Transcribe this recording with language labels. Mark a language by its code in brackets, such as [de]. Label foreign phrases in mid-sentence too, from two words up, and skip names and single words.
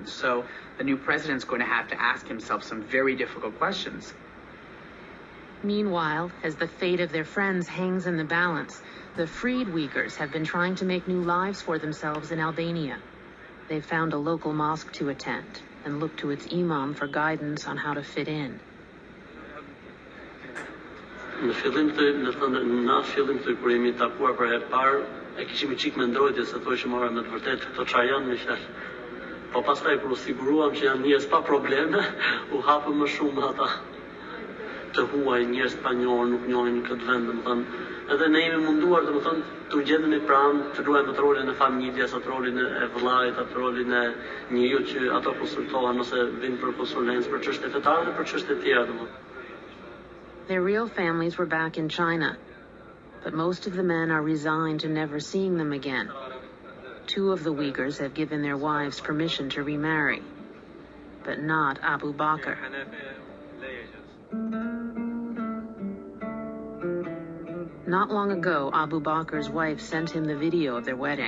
[en] So the new president's going to have to ask himself some very difficult questions. Meanwhile, as the fate of their friends hangs in the balance, the freed Uighurs have been trying to make new lives for themselves in Albania. They've found a local mosque to attend and look to its imam for guidance on how to fit in. [sq] Në fillim të kur jemi takuar për herë parë, e kishim qik me ndrojtje se thoshim ora në të vërtetë këto çfarë janë me fjalë. Po pastaj kur u siguruam që janë njerëz pa probleme, u hapën më shumë ata të huaj, njerëz pa njohur, nuk njohin këtë vend, domethënë, edhe ne jemi munduar domethënë të gjendemi pranë, të luajmë atë rolin e familjes, atë rolin e vëllait, atë rolin e njeriu që ato konsultohen ose vinë për konsulencë për çështje fetare dhe për çështje të tjera domethënë. [en] Their real families were back in China, but most of the men are resigned to never seeing them again. 2 of the Uighurs have given their wives permission to remarry, but not Abu Bakker. Not long ago, Abu Bakker's wife sent him the video of their wedding.